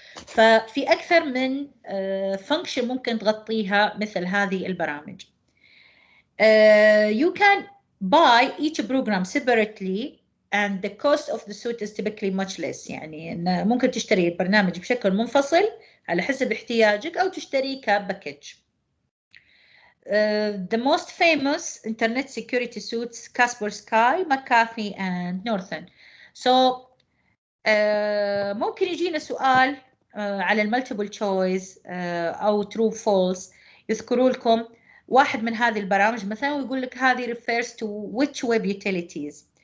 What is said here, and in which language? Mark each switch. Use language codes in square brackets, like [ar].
[ar] ففي أكثر من function ممكن تغطيها مثل هذه البرامج. [en] You can buy each program separately and the cost of the suite is typically much less. [ar] يعني إن ممكن تشتري البرنامج بشكل منفصل على حسب احتياجك أو تشتريه كباكج. [en] The most famous internet security suites Kaspersky, McAfee and Norton. [ar] So ممكن يجينا سؤال على المالتيبل تشويس أو true false، يذكروا لكم واحد من هذه البرامج مثلا ويقول لك هذه [en] refers to which web utilities.